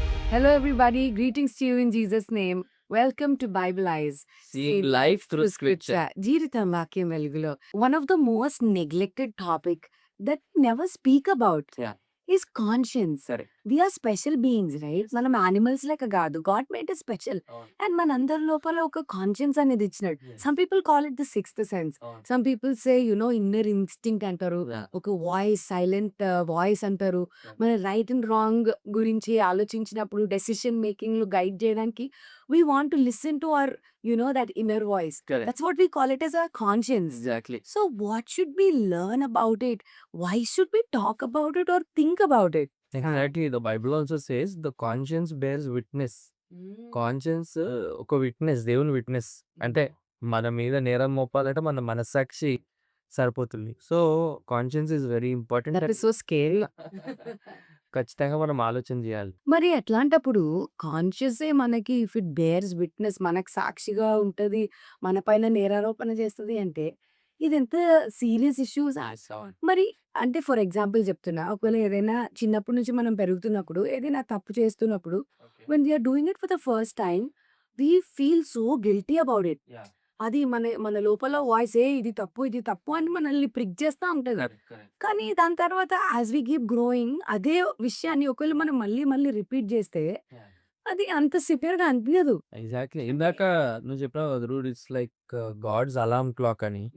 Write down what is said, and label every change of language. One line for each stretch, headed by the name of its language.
English: Hello, everybody. Greetings to you in Jesus' name. Welcome to Bible Eyes. Seeing life through scripture.
Telugu: జీవితం వాక్యం వెలుగులో
English: one of the most neglected topic that we never speak about Yeah. is conscience. Correct. We are special beings, right?
Telugu: మనం animals లెక్క కాదు.
English: God made us special. And
Telugu: మనందరి లోపల ఒక conscience అనేది ఇచ్చినాడు.
English: Yes. Some people call it the sixth sense. Some people say, inner instinct అంటారు. Yeah.
Telugu: ఒక వాయిస్, సైలెంట్ వాయిస్ అంటారు. మన రైట్ అండ్ రాంగ్ గురించి ఆలోచించినప్పుడు డెసిషన్ మేకింగ్ లో గైడ్ చేయడానికి
English: we want to listen to our that inner voice. Correct. That's what we call it as our conscience. Exactly. So what should we learn about it? Why should we talk about it or think about it? Exactly. The Bible also says the conscience bears witness.
Telugu: Conscience ఒక witness, దేవుని witness. అంటే మన మీద నేరం మోపాలంటే మన మనస్సాక్షి సరిపోతుంది.
English: So conscience is very important. That is so scary.
Telugu: ఖచ్చితంగా మనం ఆలోచన చేయాలి. మరి అట్లాంటప్పుడు కాన్షియసే మనకి
English: if it bears witness
Telugu: మనకు సాక్షిగా ఉంటది, మన పైన నేరారోపణ చేస్తది అంటే ఇది ఎంత సీరియస్ ఇష్యూస్. మరి అంటే ఫర్ ఎగ్జాంపుల్ చెప్తున్నా, ఒకవేళ ఏదైనా చిన్నప్పటి నుంచి మనం పెరుగుతున్నప్పుడు ఏదైనా తప్పు చేస్తున్నప్పుడు
English: when we are doing it for the first time, we feel so guilty about it.
Telugu: అది మన మన లోపల వాయిస్ ఇది తప్పు అని మనల్ని ప్రిక్ చేస్తా ఉంటది. కానీ దాని తర్వాత
English: as we keep growing
Telugu: అదే విషయాన్ని ఒకవేళ మనం మళ్ళీ మళ్ళీ రిపీట్ చేస్తే అది అంత సివియర్ గా అనిపించదు.
English: Exactly.
Telugu: ఇందాక నువ్వు చెప్పినావు కదా, rude
English: it's like God's alarm clock
Telugu: అని.